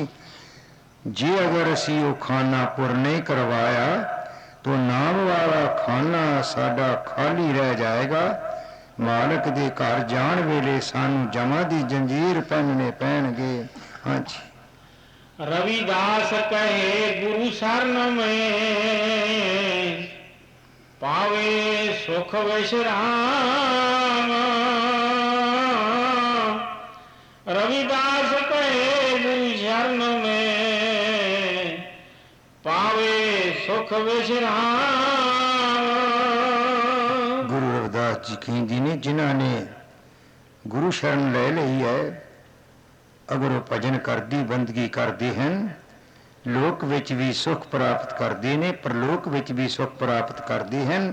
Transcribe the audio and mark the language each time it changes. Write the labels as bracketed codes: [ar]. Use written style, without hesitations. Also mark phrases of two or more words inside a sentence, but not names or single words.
[pa] ਜੇ ਅਗਰ ਅਸੀਂ ਉਹ ਖਾਨਾ ਪੁਰ ਨਹੀਂ ਕਰਵਾਇਆ ਤਾਂ ਨਾਮ ਵਾਲਾ ਖਾਨਾ ਸਾਡਾ ਖਾਲੀ ਰਹਿ ਜਾਏਗਾ। ਮਾਲਕ ਦੇ ਘਰ ਜਾਣ ਵੇਲੇ ਸਾਨੂੰ ਜਮਾਂ ਦੀ ਜੰਜੀਰ ਪਹਿਨਣੇ ਪੈਣਗੇ। ਹਾਂਜੀ, [bra] रविदास कहे गुरु शरण में, पावे सुख विश्राम। रविदास कहे गुरु शरण में, पावे सुख विश्राम। [pa] ਗੁਰੂ ਰਵਿਦਾਸ ਜੀ ਕਹਿੰਦੇ ਨੇ, ਜਿਨ੍ਹਾਂ ਨੇ ਗੁਰੂ ਸ਼ਰਨ ਲੈ ਲਈ ਹੈ, ਅਗਰ ਉਹ ਭਜਨ ਕਰਦੀ ਬੰਦਗੀ ਕਰਦੇ ਹਨ, ਲੋਕ ਵਿੱਚ ਵੀ ਸੁੱਖ ਪ੍ਰਾਪਤ ਕਰਦੇ ਨੇ, ਪਰਲੋਕ ਵਿੱਚ ਵੀ ਸੁੱਖ ਪ੍ਰਾਪਤ ਕਰਦੇ ਹਨ।